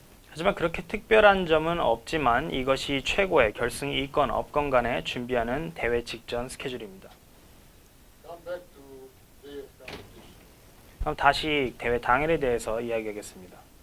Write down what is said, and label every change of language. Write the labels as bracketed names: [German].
[Korean] 하지만 그렇게 특별한 점은 없지만 이것이 최고의 결승이 있건 없건 간에 준비하는 대회 직전 스케줄입니다. [English] Come back to day of competition. [Korean] 그럼 다시 대회 당일에 대해서 이야기하겠습니다.